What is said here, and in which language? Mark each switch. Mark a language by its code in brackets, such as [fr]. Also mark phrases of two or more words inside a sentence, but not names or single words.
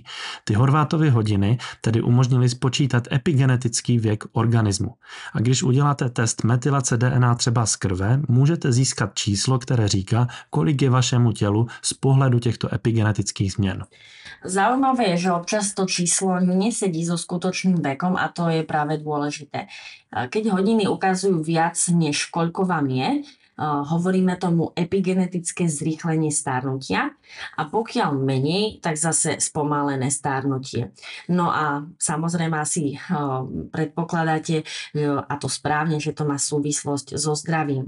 [cs] Ty Horvathovy hodiny tedy umožnily spočítat epigenetický věk organismu. A když uděláte test metylace DNA třeba z krve, můžete získat číslo, které říká, kolik je vašemu tělu z pohledu těchto epigenetických změn. [sk] Zaujímavé je, že občas to číslo nesedí so skutočným vekom a to je práve dôležité. Keď hodiny ukazujú viac, než koľko vám je, Hovoríme tomu epigenetické zrýchlenie starnutia a pokiaľ menej, tak zase spomalené starnutie. No a samozrejme asi predpokladáte, a to správne, že to má súvislosť so zdravím.